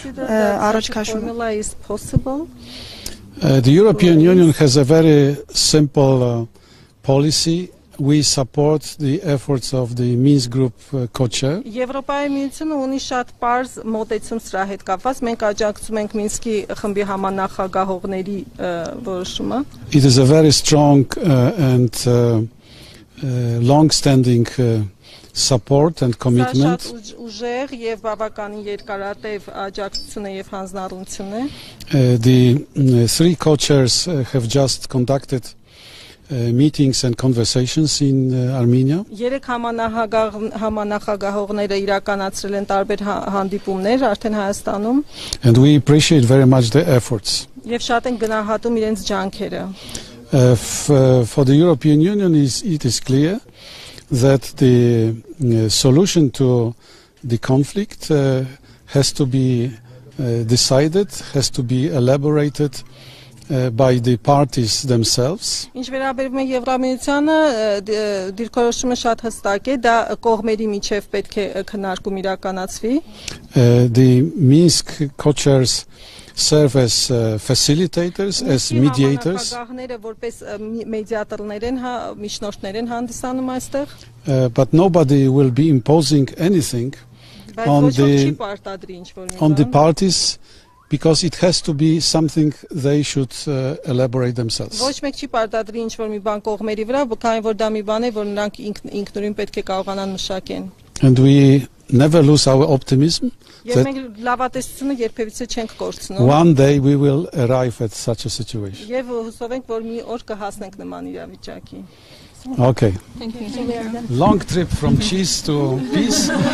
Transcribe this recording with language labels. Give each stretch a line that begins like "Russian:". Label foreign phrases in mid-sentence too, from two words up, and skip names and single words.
English: is possible. The European Union has a very simple policy. We support the efforts of the Minsk Group co-chair.
Armenian: Եվրոպայի միությունը ունի շատ པարզ մոտեցում սրա հետ կապված։ Մենք աջակցում ենք Մինսկի խմբի համանախագահողների որոշումը։
English: It is a very strong and long-standing support and commitment.
Armenian: Ուժեղ եւ բավականին երկարատև աջակցություն է եւ հանձնառություն է։
English: The three co-chairs have just conducted meetings and conversations in Armenia.
Armenian: Երեք համանախագահողները իրականացրել են տարբեր հանդիպումներ արդեն Հայաստանում։
English: And we appreciate very much their efforts.
Armenian: Եվ շատ են գնահատում իրենց ջանքերը։
English: For the European Union, it is clear that the solution to the conflict has to be decided, has to be elaborated by the parties themselves.
Armenian: Ինչ վերաբերում է Եվրամիությանը, դիրքորոշումը շատ հստակ է, դա կողմերի միջև պետք է քննարկում իրականացվի։
English: The Minsk co-chairs serve as facilitators, as mediators.
Armenian: Համանախագահները որպես մեդիատորներ են, միջնորդներ են հանդիսանում այստեղ։
English: But nobody will be imposing anything on the parties, because it has to be something they should elaborate themselves.
Armenian: Ոչ մեկ չի պարտադրի ինչ որ մի բան կողմերի վրա, քանի որ դա մի բան է, որ նրանք ինքնուրույն պետք է կարողանան մշակեն։
English: And we never lose our optimism that one day we will arrive at such a situation. Okay. Thank you. Long trip from cheese to peace.